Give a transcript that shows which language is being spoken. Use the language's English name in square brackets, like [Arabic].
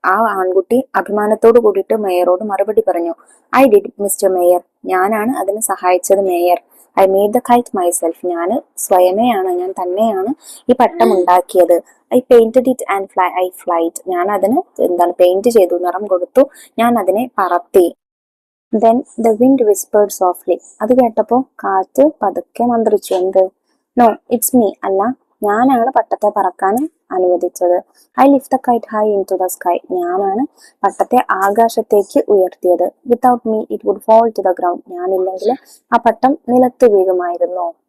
[Malayalam] ആ ആൺകുട്ടി അഭിമാനത്തോട് കൂടിയിട്ട് മേയറോട് മറുപടി പറഞ്ഞു. [English] I did mister mayor. [Malayalam] ഞാനാണ് അതിനെ സഹായിച്ചത് mayor. [English] I made the kite myself. [Malayalam] ഞാൻ തന്നെയാണ് ഈ പട്ടം ഉണ്ടാക്കിയത്. [English] I painted it and I flight. [Malayalam] ഞാൻ അതിന് പെയിന്റ് ചെയ്തു, നിറം കൊടുത്തു, ഞാൻ അതിനെ പറത്തി. [English] Then the wind whispered softly. [Malayalam] അത് കേട്ടപ്പോ കാറ്റ് പതുക്കെ മന്ത്രിച്ചു. എന്ത്? [English] No, it's me. [Malayalam] അല്ല, ഞാനാണ് പട്ടത്തെ പറക്കാൻ അനുവദിച്ചത്. [English] I lift the kite high into the sky. [Malayalam] ഞാനാണ് പട്ടത്തെ ആകാശത്തേക്ക് ഉയർത്തിയത്. [English] Without me it would fall to the ground. [Malayalam] ഞാനില്ലെങ്കിൽ ആ പട്ടം നിലത്ത് വീഴുമായിരുന്നു.